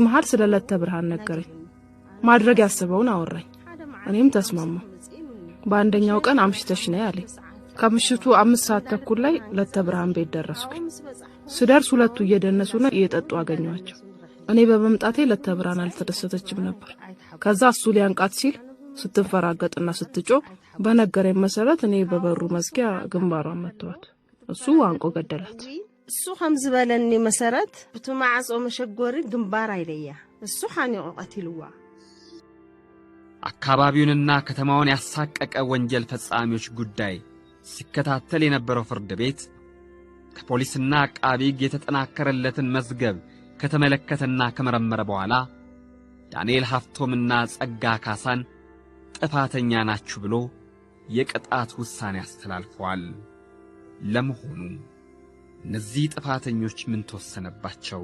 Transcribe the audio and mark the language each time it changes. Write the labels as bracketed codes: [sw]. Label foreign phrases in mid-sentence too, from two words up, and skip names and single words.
[am] መሃል ስለ ለተብርሃን ነገረኝ። ማድረግ ያስበውን አወራኝ። እኔም ተስማማሁ። በአንደኛው ቀን አምሽተሽ ነይ አለኝ። ከምሽቱ 5 ሰዓት ተኩል ላይ ለተብርሃን ቤት ደረስኩኝ። ስደርስ ሁለቱ እየደነሱና እየጠጡ አገኘኋቸው። እኔ በመምጣቴ ለተብርሃን አልተደሰተችም ነበር። ከዛ እሱ ሊያንቃት ሲል ስትንፈራገጥና ስትጮህ በነገረኝ መሰረት እኔ በበሩ መዝጊያ ግንባሯን መተዋት። እሱ አንቆ ገደላት። [ti] እሱ ከምዝ በለኒ መሰረት ብትማዓጾ መሸጎሪ ግንባር አይለያ እሱ ሓኒቆ ቀቲልዋ። [am] አካባቢውንና ከተማውን ያሳቀቀ ወንጀል ፈጻሚዎች ጉዳይ ሲከታተል የነበረው ፍርድ ቤት ከፖሊስና አቃቢ ሕግ የተጠናከረለትን መዝገብ ከተመለከተና ከመረመረ በኋላ ዳንኤል ሀፍቶምና ጸጋ ካሳን ጥፋተኛ ናችሁ ብሎ የቅጣት ውሳኔ አስተላልፈዋል። ለመሆኑ እነዚህ ጥፋተኞች ምን ተወሰነባቸው?